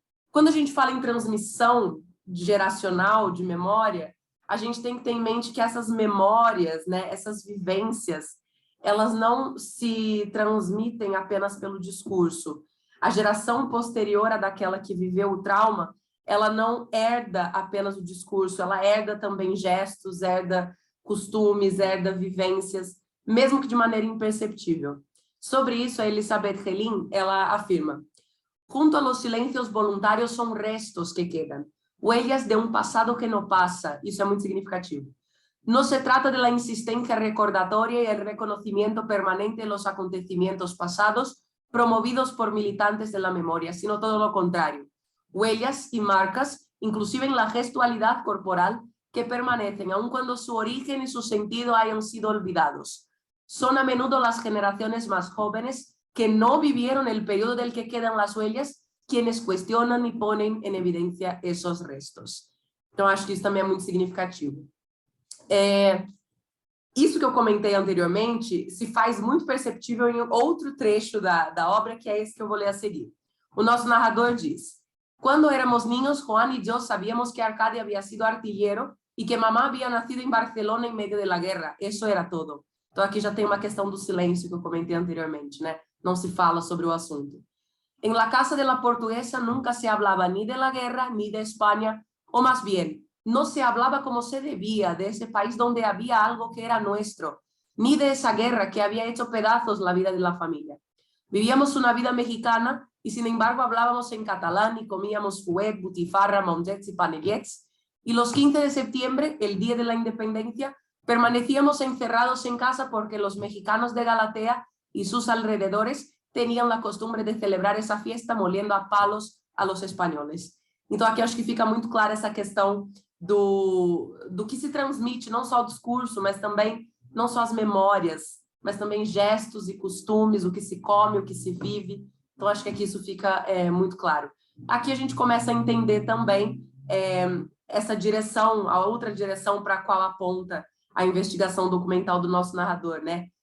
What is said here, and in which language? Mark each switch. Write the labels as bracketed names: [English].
[Portuguese] Quando a gente fala em transmissão geracional de memória, a gente tem que ter em mente que essas memórias, né, essas vivências, elas não se transmitem apenas pelo discurso. A geração posterior à daquela que viveu o trauma, ela não herda apenas o discurso, ela herda também gestos, herda costumes, herda vivências, mesmo que de maneira imperceptível. Sobre isso, a Elisabeth Helin, ela afirma: [Spanish] junto a los silencios voluntarios son restos que quedan, huellas de un pasado que no pasa. [Portuguese] Isso é muito significativo. [Spanish] No se trata de la insistencia recordatoria y el reconocimiento permanente de los acontecimientos pasados promovidos por militantes de la memoria, sino todo lo contrario. Huellas y marcas, inclusive en la gestualidad corporal, que permanecen aun cuando su origen y su sentido hayan sido olvidados. Son a menudo las generaciones más jóvenes que no vivieron el periodo del que quedan las huellas, quienes cuestionan y ponen en evidencia esos restos. [Portuguese] Então, acho que isso também é muito significativo. Isso que eu comentei anteriormente se faz muito perceptível em outro trecho da obra, que é esse que eu vou ler a seguir. O nosso narrador diz: [Spanish] quando éramos niños, Juan y yo sabíamos que Arkady había sido artillero y que mamá había nacido en Barcelona en medio de la guerra. Eso era todo. [Portuguese] Então, aqui já tem uma questão do silêncio que eu comentei anteriormente, né? Não se fala sobre o assunto. [Spanish] En la casa de la portuguesa nunca se hablaba ni de la guerra ni de España, o más bien, no se hablaba como se debía de ese país donde había algo que era nuestro, ni de esa guerra que había hecho pedazos la vida de la familia. Vivíamos una vida mexicana y sin embargo hablábamos en catalán y comíamos fuet, butifarra, monjets y panellets, y los 15 de septiembre, el día de la independencia, permanecíamos encerrados en casa porque los mexicanos de Galatea y sus alrededores tenían la costumbre de celebrar [Portuguese] essa [Spanish] fiesta moliendo a palos a los españoles. [Portuguese] Então, aqui acho que fica muito clara essa questão do que se transmite, não só o discurso, mas também, não só as memórias, mas também gestos e costumes, o que se come, o que se vive. Então, acho que aqui isso fica muito claro. Aqui a gente começa a entender também essa direção, a outra direção para a qual aponta a investigação documental do nosso narrador, né?